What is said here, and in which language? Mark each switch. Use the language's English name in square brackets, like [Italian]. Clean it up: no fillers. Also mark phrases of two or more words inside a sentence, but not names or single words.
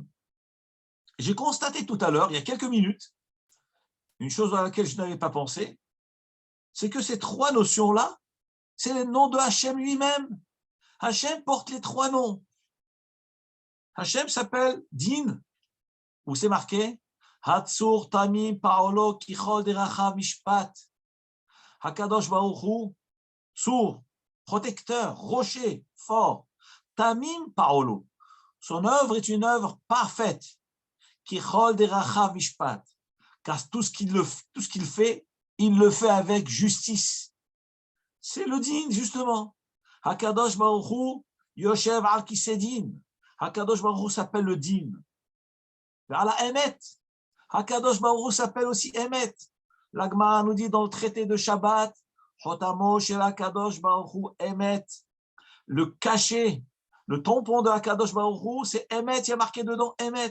[French] J'ai constaté tout à l'heure, il y a quelques minutes, une chose à laquelle je n'avais pas pensé, c'est que ces trois notions-là, c'est les noms de Hachem lui-même. Hachem porte les trois noms. Hachem s'appelle Din, où c'est marqué [Hebrew] הצור תמים פעלו כי כל דרכיו משפט. [French] Hakadosh Baruch Hu, Tsur, protecteur, rocher, fort. [Hebrew] תמים פעלו. [French] Son œuvre est une œuvre parfaite. [Hebrew] כי כל דרכיו משפט. [French] Car tout ce qu'il fait, il le fait avec justice. C'est le din, justement. [Hebrew] הקדוש ברוך הוא, יושב על כסא דין. [French] Hakadosh Baruch Hu s'appelle le din. [Hebrew] אלא אמת. [French] Hakadosh Baruch Hu s'appelle aussi Emet. La Gemara nous dit dans le traité de Shabbat, [Hebrew] חותמו של הקדוש ברוך הוא אמת. [French] Le cachet, le tampon de HaKadosh Baruch Hu, c'est Emet, il y a marqué dedans Emet.